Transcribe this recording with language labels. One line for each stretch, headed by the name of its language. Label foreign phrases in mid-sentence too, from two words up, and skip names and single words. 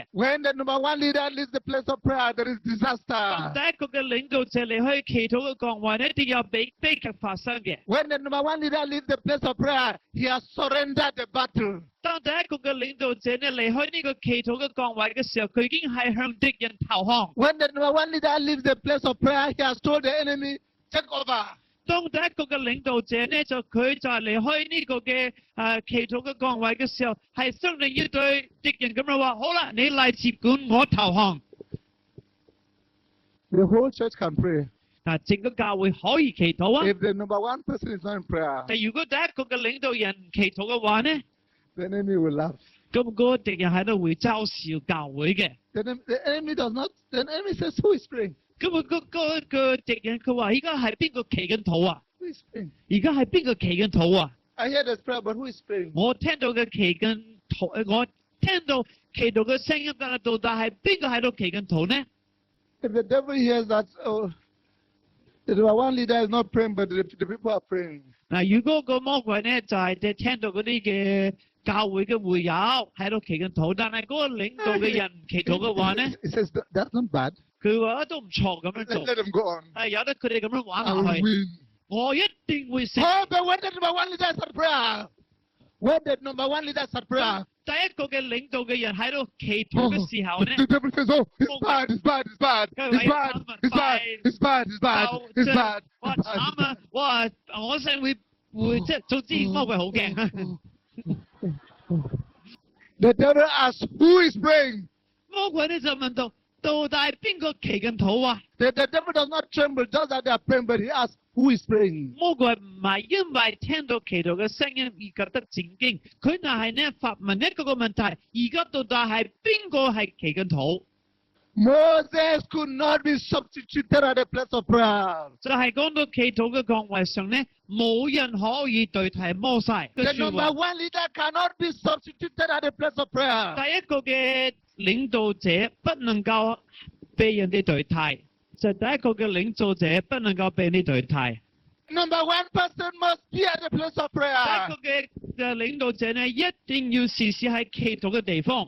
English: When the number 1 leader leaves the place of prayer, there is
Cantonese: 當
English: disaster.
Cantonese: 第一個嘅領導者離開祈禱嘅崗位呢，一定有悲劇發生嘅。
English: When the number 1 leader leaves the place of prayer, he has surrendered the battle.
Cantonese: 當第一個嘅領導者呢離開呢個祈禱嘅崗位嘅時候，佢已經係向敵人投降。
English: When the number 1 leader leaves the place of prayer, he has told the enemy, take over.
Cantonese: 當第一個嘅領導者呢，佢就係離開呢個嘅祈禱嘅崗位嘅時候，係相當要對敵人咁樣話：好啦，你嚟接管，我投降。
English: The whole church can pray.
Cantonese: 嗱，整個教會可以祈禱啊。
English: If the number one person is not in prayer,
Cantonese: 但如果第一個嘅領導人唔祈禱嘅話呢，
English: the enemy will laugh.
Cantonese: 咁嗰個敵人喺度會嘲笑教會嘅。
English: The enemy does not. The enemy says, "Who is praying?
Cantonese: 咁啊，個敵人佢話：而家係邊個祈緊禱啊？
English: Who is praying?"
Cantonese: 而家係邊個祈緊禱啊？
English: I hear there's prayer, but who is praying?
Cantonese: 我聽到嘅祈緊禱，我聽到祈禱嘅聲音，但係到底係邊個喺度祈緊禱呢？
English: If the devil hears that, oh, the number one leader is not praying, but the people are praying.
Cantonese: 嗱，如果個魔鬼呢就係即係聽到嗰啲嘅教會嘅會友喺度祈緊禱，但係嗰個領導嘅人唔祈禱嘅話呢，
English: He says that's not bad.
Cantonese: 佢話都唔錯咁樣
English: Let
Cantonese: 做，
English: them go on.
Cantonese: 係由得佢哋咁樣玩
English: I
Cantonese: 落
English: will
Cantonese: 去，
English: win.
Cantonese: 我一定會勝。
English: Oh, but when the number one leader is at prayer, when the number one leader is at prayer,
Cantonese: 第一個嘅領導嘅人喺度祈禱嘅時候呢，
English: the devil says, "Oh, it's bad, it's bad, it's bad, it's bad, it's bad, it's bad, it's bad,
Cantonese: 就
English: it's
Cantonese: 即
English: bad."
Cantonese: 係哇慘啊！哇，我想會即係早知魔鬼好驚。
English: The devil asks, "Who is praying?"
Cantonese: 魔鬼呢就問到底邊個祈緊禱啊？
English: The devil does not tremble just that they are praying, but he asks, "Who is praying?"
Cantonese: 魔鬼唔係因為聽到祈禱嘅聲音而覺得戰驚，佢但係呢發問一個問題：而家到底係邊個係祈緊禱？
English: Moses could not be substituted at the place of prayer.
Cantonese: 就係講到祈禱嘅崗位上呢，冇人可以代替摩西嘅
English: The
Cantonese: 説
English: number
Cantonese: 話。
English: one leader cannot be substituted at the place of prayer.
Cantonese: 第一個嘅領導者不能夠被人哋代替，就第一個嘅領導者不能夠被你代替。
English: Number one person must be at the place of
Cantonese: 第
English: prayer.
Cantonese: 一個嘅領導者呢，一定要時時喺祈禱嘅地方。